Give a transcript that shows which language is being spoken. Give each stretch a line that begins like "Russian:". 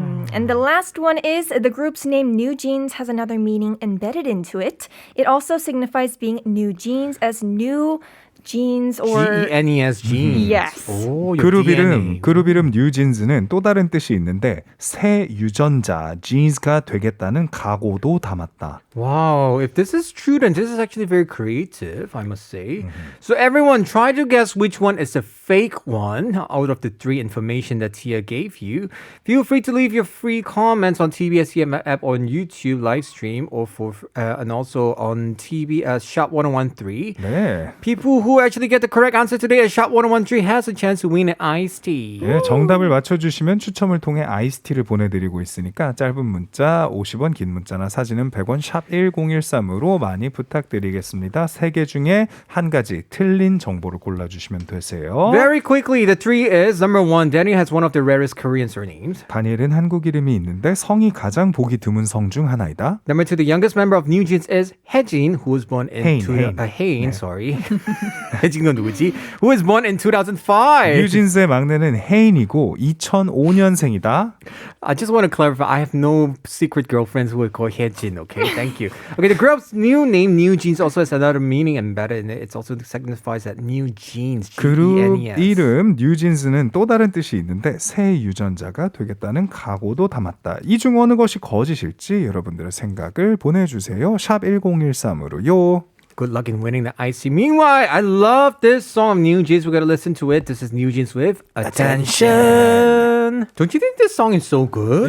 English: And the last one is the group's name NewJeans has another meaning embedded into it. It also signifies being new jeans as new jeans or G-E-N-E-S jeans. Yes.
Korean: 오, 그룹 이름 뉴진스는 또 다른 뜻이 있는데 새 유전자 jeans가 되겠다는 각오도 담았다.
English: Wow, if this is true, then this is actually very creative, I must say. So everyone, try to guess which one is the fake one out of the 3 information that Tia gave you. Feel free to leave your free comments on tbseFM app on YouTube live stream or and also on Shop 1013.
Korean: 네.
English: People who actually get the correct answer today at Shop 1013 has a chance to win an iced tea.
Korean: 네, 정답을 맞춰주시면 추첨을 통해 아이스티를 보내드리고 있으니까 짧은 문자 50원, 긴 문자나 사진은 100원 샵 1013으로 많이 부탁드리겠습니다. 3개 중에 한 가지 틀린 정보를 골라주시면 되세요.
English: Very quickly, the 3 is number 1, Daniel has one of the rarest Korean surnames.
Korean: 다니엘은 한국 이름이 있는데 성이 가장 보기 드문 성 중 하나이다.
English: Number 2, the youngest member of NewJeans is Haejin, who was born in Hain. sorry.
Korean: 해진건 누구지?
English: Who was born in 2005.
Korean: 뉴진스의 막내는 혜인이고 2005년생이다.
English: I just want to clarify, I have no secret girlfriends who would call Haejin, okay? Thank you. Okay, the group's new name, NewJeans, also has another meaning embedded in it. It also signifies that new jeans,
Korean: 그룹
English: G-E-N-E-S.
Korean: 이름 뉴진스는 또 다른 뜻이 있는데 새 유전자가 되겠다는 각오도 담았다. 이 중 어느 것이 거짓일지 여러분들의 생각을 보내주세요. 샵 1013으로요.
English: Good luck in winning the IC. Meanwhile, I love this song of NewJeans. We're going to listen to it. This is NewJeans with Attention. Don't you think this song is so good?